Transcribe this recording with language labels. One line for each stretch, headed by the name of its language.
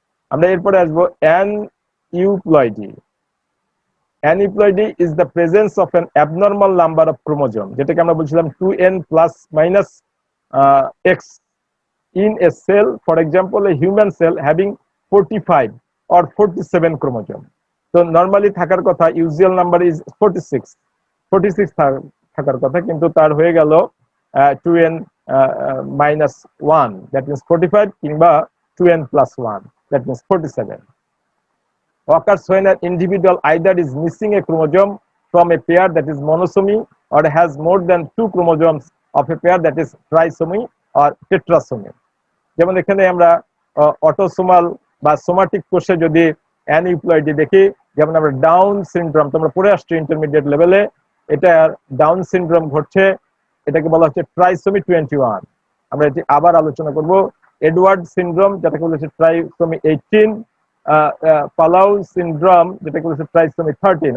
Bangla: আমরা এরপরে আসবো অ্যানইউপ্লয়েডি।
English: aneuploidy is the presence of an abnormal number of chromosome,
Bangla: যেটাকে আমরা বলছিলাম
English: 2n ± x in a cell, for example a human cell having 45 or 47 chromosome.
Bangla: তো normally থাকার কথা,
English: usual number is 46
Bangla: থাকার কথা, কিন্তু তার হয়ে গেল 2n -1,
English: that means 45,
Bangla: কিংবা 2n + 1,
English: That means 47. Occurs when an individual either is missing a chromosome from a pair, that is monosomy, or has more than 2 chromosomes of a pair, that is trisomy or tetrasomy.
Bangla: যেমন এখানে আমরা autosomal বা somatic কোষে যদি অ্যানইউপ্লয়েডি দেখি, যেমন আমরা down syndrome, তোমরা পড়ে আসছো ইন্টারমিডিয়েট লেভেলে, এটা ডাউন সিনড্রোম ঘটছে, এটাকে বলা হচ্ছে ট্রাইসোমি 21। আমরা এটি আবার আলোচনা করব। এডওয়ার্ড সিনড্রোম, যেটাকে বলেছে ট্রাইসোমি 18, পালাউ সিনড্রোম, যেটাকে বলেছে ট্রাইসোমি 13।